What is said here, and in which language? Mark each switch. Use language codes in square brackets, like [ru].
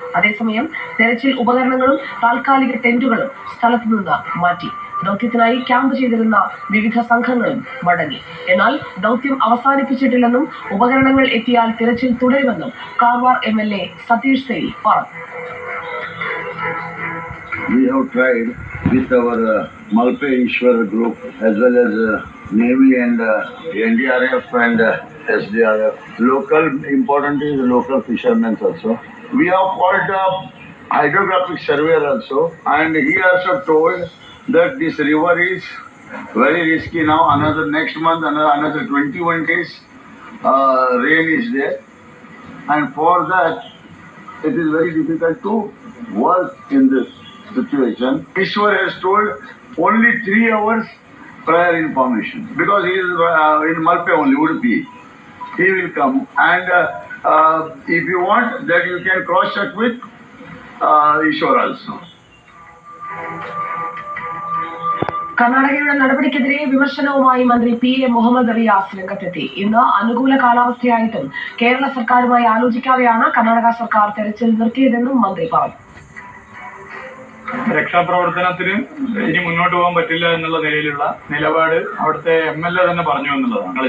[ml] അതേസമയം തെരച്ചിൽ ഉപകരണങ്ങളും താൽക്കാലിക ടെന്റുകളും സ്ഥലത്തുനിന്ന് മാറ്റി. ദൗത്യത്തിനായി ക്യാമ്പ് ചെയ്തിരുന്ന വിവിധ സംഘങ്ങളും മടങ്ങി. എന്നാൽ ദൗത്യം അവസാനിപ്പിച്ചിട്ടില്ലെന്നും ഉപകരണങ്ങൾ എത്തിയാൽ തിരച്ചിൽ തുടരുമെന്നും കാർവാർ MLA സതീഷ് സെയിൽ പറഞ്ഞു. [en] We have tried with our Malpe Ishwar group as well as Navy and NDRF and SDRF. Local, important is local fishermen also. We have called a hydrographic surveyor also, and he also told that this river is very risky now. Next month, another 21 days rain is there, and for that it is very difficult to work in this situation. Ishwar has told only 3 hours prior information because he is in Malpe only, Udupi. He will come, and if you want that you can cross check with Ishwar also. [ml] കർണാടകയുടെ നടപടിക്കെതിരെ വിമർശനവുമായി മന്ത്രി PA Muhammad Riyas രംഗത്തെത്തി. ഇന്ന് അനുകൂല കാലാവസ്ഥയായിട്ടും കേരള സർക്കാരുമായി ആലോചിക്കാതെയാണ് കർണാടക സർക്കാർ തെരച്ചിൽ നിർത്തിയതെന്നും മന്ത്രി പറഞ്ഞു. രക്ഷാപ്രവർത്തനത്തിന് ഇനി മുന്നോട്ട് പോകാൻ പറ്റില്ല എന്നുള്ള നിലയിലുള്ള നിലപാട് അവിടുത്തെ MLA തന്നെ പറഞ്ഞു എന്നുള്ളതാണ്.